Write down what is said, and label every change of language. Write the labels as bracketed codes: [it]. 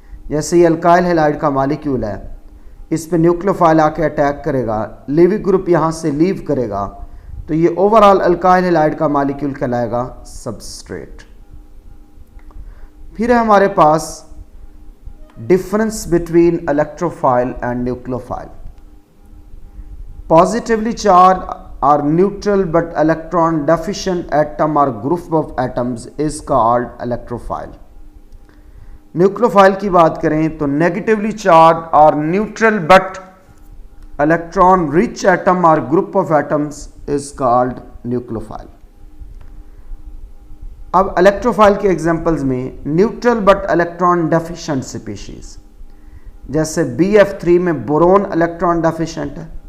[hi] जैसे ये alkyl halide का मॉलिक्यूल है, इस पे न्यूक्लियोफाइल आके अटैक करेगा, लिविंग ग्रुप यहाँ से लीव करेगा, तो ये ओवरऑल अल्काइल हैलाइड का मॉलिक्यूल कहलाएगा सबस्ट्रेट। फिर है हमारे पास [en] Difference between electrophile and nucleophile. Positively charge are neutral but electron deficient atom or group of atoms is called electrophile। [hi] Nucleophile की बात करें तो [en] Negatively charge और neutral but electron rich atom और group of atoms is called nucleophile. [hi] अब electrophile के examples में neutral but electron deficient species, जैसे BF3 में बोरोन इलेक्ट्रॉन डेफिशिएंट है,